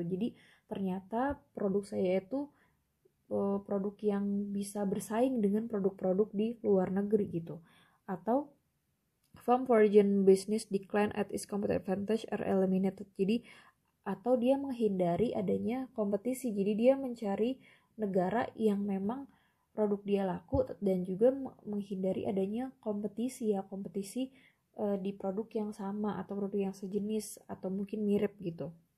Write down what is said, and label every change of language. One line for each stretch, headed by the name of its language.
Indonesian: Jadi ternyata produk saya itu produk yang bisa bersaing dengan produk-produk di luar negeri gitu.
English: Atau firm foreign business decline at its competitive advantage are eliminated.
Indonesian: Jadi atau dia menghindari adanya kompetisi. Jadi dia mencari negara yang memang produk dia laku dan juga menghindari adanya kompetisi di produk yang sama atau produk yang sejenis atau mungkin mirip gitu.